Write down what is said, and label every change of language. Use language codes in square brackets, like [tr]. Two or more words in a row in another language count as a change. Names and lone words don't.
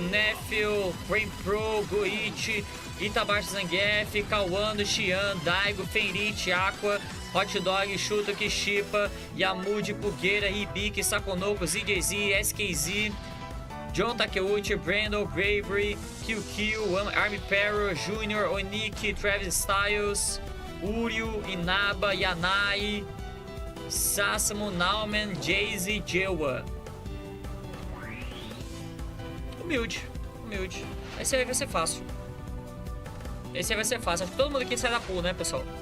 [pt] Nephew, Brain Pro, Goichi, Itabashi Zangief, Kawano, Xian, Daigo, Fenrit, Aqua, Hot Dog, Shutoki, 𝗔𝗶𝗲, Yamudi, Pugueira, Hibiki, Sakonoko, ZJZ, SKZ, John Takeuchi, Brando, Bravery, QQ, Army Perro, Junior, Oniki, Travis Styles, Uryu, Inaba, Yanai, Sasamo, Nauman, Jay-Z, Jewa. Humilde. Esse aí vai ser fácil. Acho que todo mundo aqui sai da pool, né, pessoal?